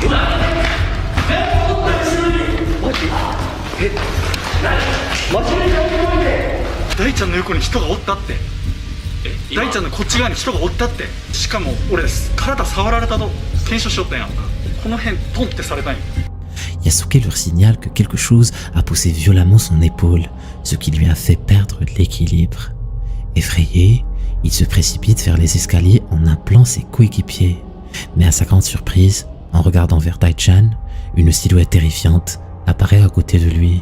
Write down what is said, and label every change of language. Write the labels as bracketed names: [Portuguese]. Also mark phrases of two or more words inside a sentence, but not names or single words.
[Japanese] おった後ろに。マジ？え？何？マジ？大ちゃんの横に人がおったって。大ちゃんのこっち側に人がおったって。しかも俺体触られたと検証しよったんや。この辺トンってされたんや。 [French] Yasuke leur signale que quelque chose a poussé violemment son épaule, ce qui lui a fait perdre l'équilibre. Effrayé, il se précipite vers les escaliers en appelant ses coéquipiers. Mais à sa grande surprise, en regardant vers Dai-chan, une silhouette terrifiante apparaît à côté de lui.